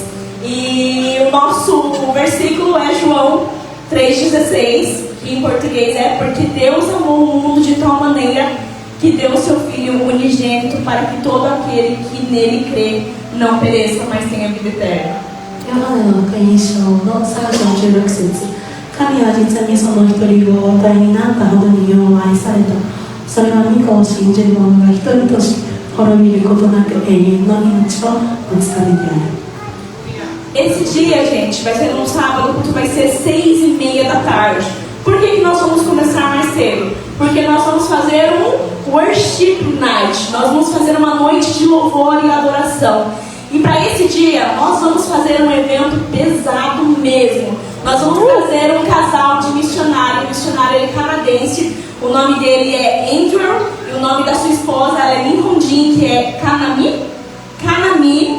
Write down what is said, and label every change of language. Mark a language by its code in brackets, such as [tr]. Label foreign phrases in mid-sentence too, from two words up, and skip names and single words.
[pt] E o nosso versículo é João 3,16, que em português é: porque Deus amou o mundo de tal maneira que deu o seu Filho unigênito, para que todo aquele que nele crê não pereça, mas tenha vida eterna. [ja] ヨハネの福音書の3章16節、神は実にその一人子をお与えになったほどに世を愛された。それは御子を信じる者が一人として滅びることなく永遠の命を持つためである。 [pt] Esse dia, gente, vai ser num sábado, o culto vai ser 6h30 da tarde. Por que nós vamos começar mais cedo? Porque nós vamos fazer um [en] worship night. [pt] Nós vamos fazer uma noite de louvor e adoração. E para esse dia, nós vamos fazer um evento pesado mesmo. Nós vamos trazer um casal de missionário. O missionário ele é canadense. O nome dele é Andrew. E o nome da sua esposa ela é Nihonjin, que é Kanami.